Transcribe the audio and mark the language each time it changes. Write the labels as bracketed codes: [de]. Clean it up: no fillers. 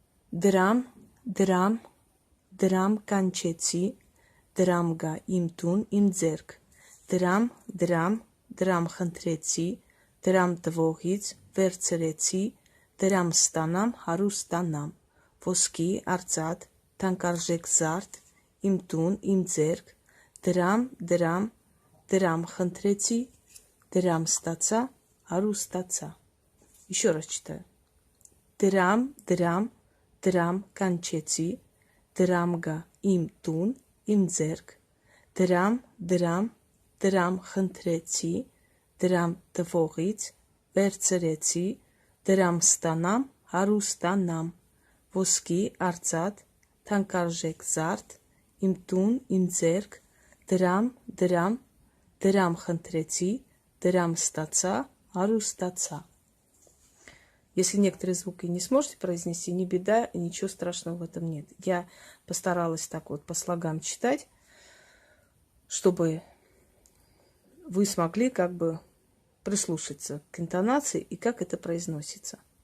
[hy] Драм, драм, драм канчеци, драм га им тун, им дзерк. Драм, драм, драм խնդրեցի, драм տվողից վերցրեցի, драм ստանամ, հարուստանամ. Ոսկի, արծաթ, թանկարժեք զարդ, իմ տուն, իմ ձեռք, դրամ, դրամ, դրամ խնդրեցի, դրամ ստացա, հարուստացա. [ru] Еще раз читаю. [hy] Դրամ, դրամ, դրամ կանչեցի, դրամ գա իմ տուն, իմ ձեռք, դրամ, դրամ, դրամ խնդրեցի, դրամ տվողից վերցրեցի, դրամ ստանամ, հարուստանամ. Ոսկի, արծաթ, թանկարժեք զարդ, իմ տուն, իմ ձեռք, դրամ, դրամ, դրամ խնդրեցի, դրам ստացա, հարուստացա. [ru] Если некоторые звуки не сможете произнести, не беда, ничего страшного в этом нет. Я постаралась так вот по слогам читать, чтобы вы смогли как бы прислушаться к интонации и как это произносится.